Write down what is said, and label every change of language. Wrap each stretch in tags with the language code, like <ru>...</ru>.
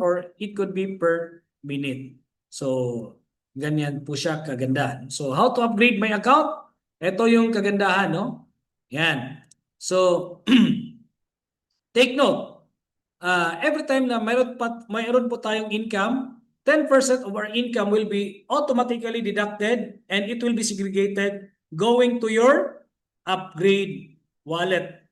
<en>Or it could be per minute.</en> <tl>So, ganyan po siya kagandahan.</tl> <en>So, how to upgrade my account?</en> <tl>Ito yung kagandahan, no?</tl> <en>Yan. So, take note. Every time</en> <tl>na mayroon po tayong</tl> <en>income, 10% of our income will be automatically deducted and it will be segregated going to your upgrade wallet.</en>